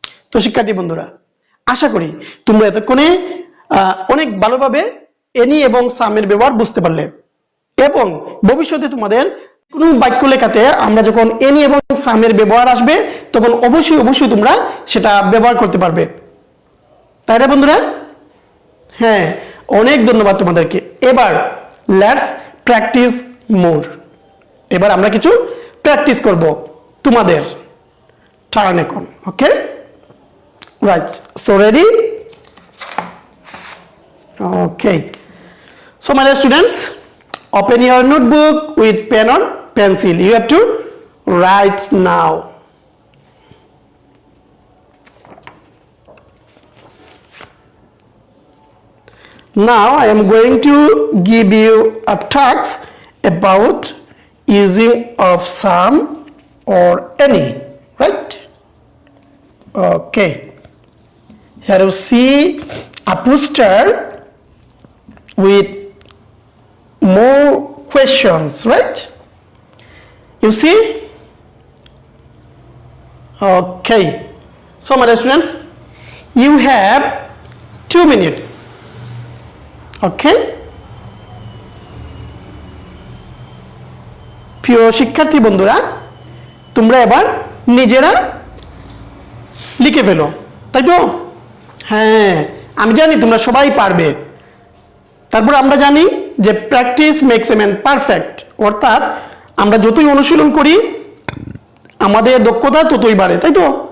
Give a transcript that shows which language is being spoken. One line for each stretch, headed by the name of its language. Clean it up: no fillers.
Bangla: তো শিক্ষার্থী বন্ধুরা, আশা করি তোমরা এতক্ষণে অনেক ভালোভাবে এনি এবং সামের ব্যবহার বুঝতে পারলে, এবং ভবিষ্যতে তোমাদের কোনো বাক্য লেখাতে আমরা যখন এনি এবং সামের ব্যবহার আসবে তখন অবশ্যই তোমরা সেটা ব্যবহার করতে পারবে, তাই না বন্ধুরা? হ্যাঁ, অনেক ধন্যবাদ তোমাদেরকে। এবার
English: let's practice more,
Bangla: এবার আমরা কিছু প্র্যাকটিস করব তোমাদের টার্ন এখন।
English: Okay, right, so ready? Okay, so my dear students, open your notebook with pen or pencil, you have to write now. Now I am going to give you a task about using of some or any, right? Okay, here you see a poster with more questions, right? You see? Okay, so my dear students, you have 2 minutes.
Bangla: Okay, প্রিয় শিক্ষার্থী বন্ধুরা, তোমরা এবার নিজেরা লিখে ফেলো, তাই তো? হ্যাঁ, আমি জানি তোমরা সবাই পারবে। তারপর আমরা জানি যে
English: practice makes a man perfect,
Bangla: অর্থাৎ আমরা যতই অনুশীলন করি আমাদের দক্ষতা ততই বাড়ে, তাই তো?